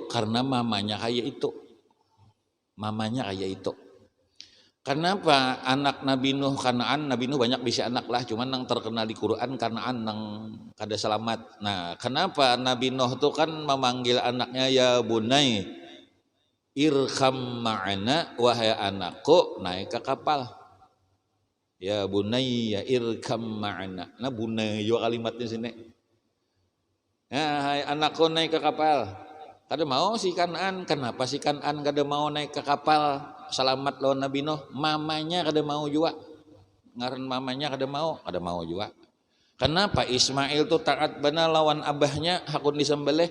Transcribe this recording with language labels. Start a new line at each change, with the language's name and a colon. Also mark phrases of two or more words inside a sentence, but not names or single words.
Banjar: Karena mamanya kaya itu. Kenapa anak Nabi Nuh Kanaan, Nabi Nuh banyak bisa anak lah, cuman yang terkenal di Quran Kanaan yang kada selamat. Nah, kenapa Nabi Nuh itu kan memanggil anaknya ya
Arabic: بني اركب معنا
Banjar: wahai anakku naik ke kapal.
Arabic: يا بني يا اركب معنا.
Banjar: Nah bunai juga kalimatnya sini. Ya hai anakku naik ke kapal. Kada mau si Kanaan, kenapa si Kanaan kada mau naik ke kapal selamat lawan Nabi Nuh? Mamanya kada mau juga. Ngaran mamanya kada mau juga. Kenapa Ismail tuh taat benar lawan abahnya hakun disembelih?